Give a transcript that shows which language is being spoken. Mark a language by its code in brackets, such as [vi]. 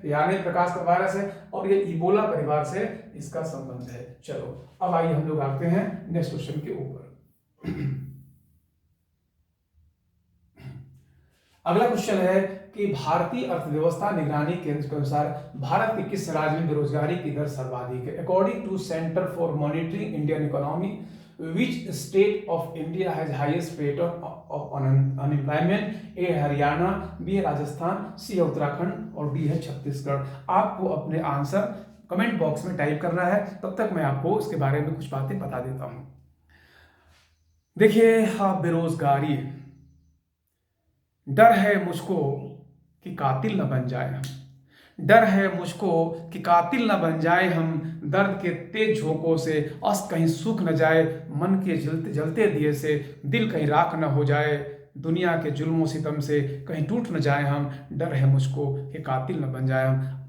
[hi] यानी प्रकाश का वायरस है, और ये इबोला परिवार से इसका संबंध है। चलो अब आइए हम लोग आते हैं नेक्स्ट क्वेश्चन के ऊपर। अगला क्वेश्चन है कि भारतीय अर्थव्यवस्था निगरानी केंद्र के अनुसार भारत के किस राज्य में बेरोजगारी की दर सर्वाधिक है? [en] According to Centre for Monitoring Indian Economy, which state of India has highest rate of unemployment? [hi] A है हरियाणा, बी है राजस्थान, सी है उत्तराखंड, और डी है छत्तीसगढ़। आपको अपने आंसर कमेंट बॉक्स में टाइप करना है, तब तक मैं आपको इसके बारे में कुछ बातें बता देता हूं। देखिए, हाँ, बेरोजगारी, डर है मुझको कि कातिल न बन जाए हम, डर है मुझको कि कातिल न बन जाए हम, दर्द के तेज झोंकों से अस्त कहीं सूख न जाए, मन के जलते जलते दिए से दिल कहीं राख न हो जाए, दुनिया के जुल्मों सितम से कहीं टूट न जाए हम, डर है मुझको कि कातिल न बन जाए हम।